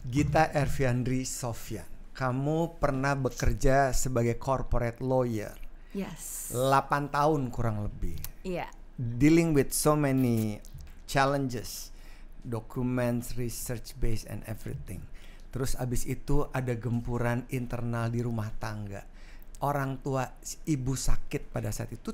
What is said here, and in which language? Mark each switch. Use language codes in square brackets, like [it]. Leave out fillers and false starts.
[id] Gita Erviandri Sofyan, kamu pernah bekerja sebagai corporate lawyer. [en] Yes. [id] 8 tahun kurang lebih. Iya. [en] Dealing with so many challenges, documents, research based and everything. [id] Terus abis itu ada gempuran internal di rumah tangga. Orang tua ibu sakit pada saat itu.